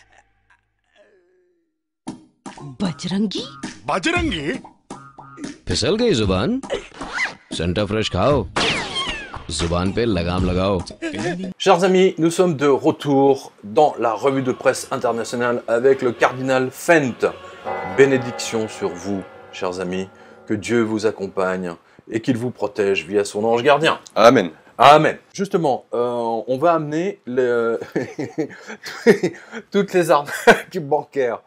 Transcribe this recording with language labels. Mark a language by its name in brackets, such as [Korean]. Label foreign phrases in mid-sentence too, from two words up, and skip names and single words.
[Hindi] बजरंगी? बजरंगी? फिसल गई जुबान? सेंटा फ्रेश खाओ, जुबान पे लगाम लगाओ। [French] Chers amis, nous sommes de retour dans la revue de presse internationale avec le cardinal Fent. Bénédiction sur vous, chers amis, que Dieu vous accompagne et qu'il vous protège via son ange gardien. Amen. Amen. Justement, on va amener toutes les arnaques bancaires.